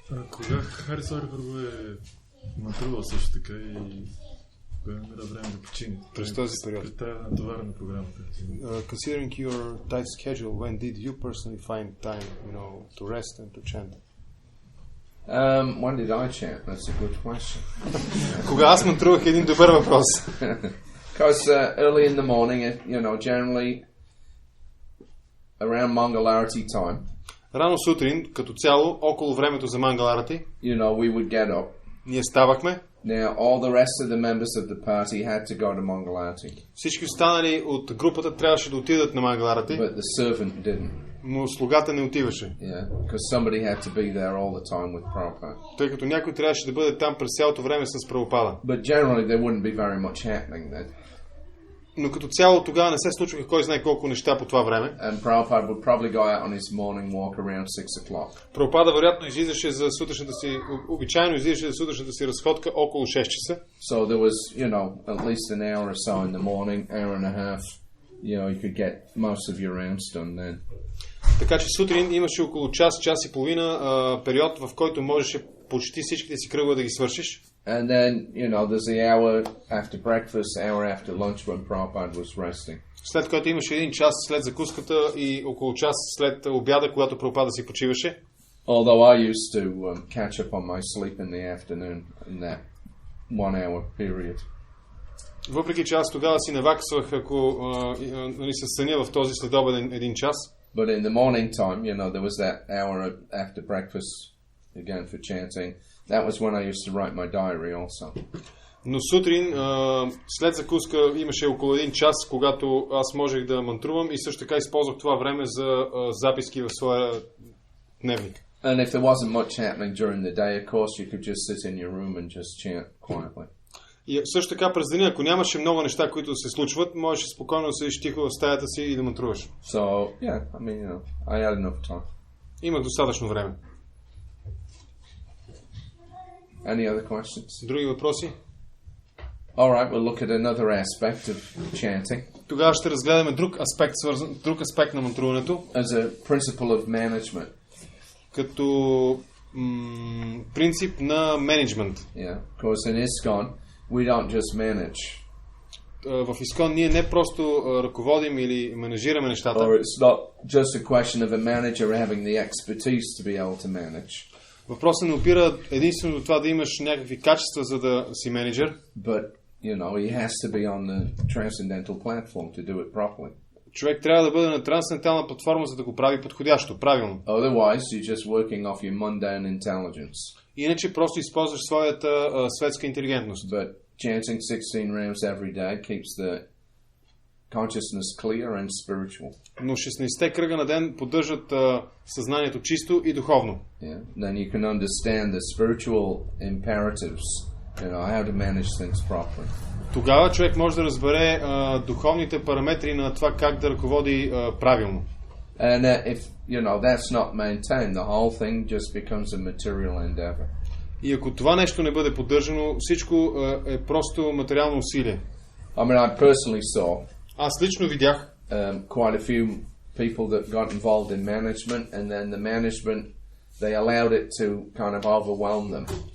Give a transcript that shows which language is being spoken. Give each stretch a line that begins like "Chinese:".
Bulgarian: Кога Хари Саури Прабху е мантрувал също така и кога намира време да почине? През този период. При тази натоварена програмата.
English: Considering your tight schedule, when did you personally find time, to rest and to chant? When did I chant? That's a good question.
Bulgarian: Кога аз мантрувах, един добър въпрос.
English: Because early in the morning, generally around Mangalarati time.
Bulgarian: Рано сутрин, като цяло, около времето за Мангаларати,
English: we would get up.
Bulgarian: Ние ставахме.
English: Now, all the rest of the members of the party had to go to Mangalarati.
Bulgarian: Всички останали от групата трябваше да отидат на Мангаларати.
English: But the servant didn't.
Bulgarian: Но слугата не отиваше.
English: Yeah, because somebody had to be there all the time with Prabhupada.
Bulgarian: Тъй като някой трябваше да бъде там през цялото време с Прабхупада.
English: But generally there wouldn't be very much happening then.
Bulgarian: Но като цяло тогава не се случваха кой знае колко неща по това време.
English: And Prabhupada would probably go out on his morning walk around 6 o'clock.
Bulgarian: Прабхупада вероятно излизаше за сутрешната си, обичайно излизаше за сутрешната си разходка около 6 часа.
English: So there was, at least an hour or so in the morning, hour and a half. You could get most of your rounds done then.
Bulgarian: Така че сутрин имаше около час, час и половина период, в който можеше почти всичките си кръгове да ги свършиш.
English: And then, there's the hour after breakfast, hour after lunch when Prabhupada was resting.
Bulgarian: След което имаше един час след закуската и около час след обяда, когато Прабхупада си почиваше.
English: Although I used to catch up on my sleep in the afternoon in that 1 hour period.
Bulgarian: Въпреки че аз тогава си наваксвах, ако се съня в този следобеден един час.
English: But in the morning time, there was that hour after breakfast again for chanting. That was when I used to write my diary also.
Bulgarian: Но сутрин, след закуска, имаше около един час, когато аз можех да мантрувам и също така използвах това време за записки в своя дневник.
English: And if there wasn't much happening during the day, of course, you could just sit in your room and just chant quietly.
Bulgarian: И също така през деня, ако нямаше много неща, които се случват, можеш спокойно да седиш тихо в стаята си и да мантруваш.
English: So, yeah, I had enough time.
Bulgarian: Имах достатъчно време.
English: Any other questions?
Bulgarian: Други въпроси?
English: All right, we'll look at another aspect of chanting.
Bulgarian: Тогава ще разгледаме друг аспект на мантруването.
English: As a principle of management.
Bulgarian: Като принцип на менеджмент.
English: Yeah, because in ISKCON we don't just manage.
Bulgarian: В ISKCON ние не просто ръководим или менажираме нещата.
English: Or it's not just a question of a manager having the expertise to be able to manage.
Bulgarian: Въпросът не опира единствено до това да имаш някакви качества, за да си менеджер.
English: But, he has to be on the transcendental platform to do it properly.
Bulgarian: Човек трябва да бъде на трансцендентална платформа, за да го прави подходящо, правилно.
English: Otherwise, you're just working off your mundane intelligence.
Bulgarian: Иначе просто използваш своята светска интелигентност.
English: But chanting 16 rounds every day keeps the consciousness clear and spiritual.
Bulgarian: Но 16-те кръга на ден поддържат съзнанието чисто и духовно.
English: Yeah. Then you can understand the spiritual imperatives, how to manage things properly.
Bulgarian: Тогава човек може да разбере духовните параметри на това как да ръководи правилно.
English: And if that's not maintained, the whole thing just becomes a material endeavor.
Bulgarian: И ако това нещо не бъде поддържано, всичко е просто материално усилие.
English: I personally saw
Bulgarian: Аз лично видях
English: quite a few people that got involved in management, and then the management, they allowed it to kind of overwhelm them.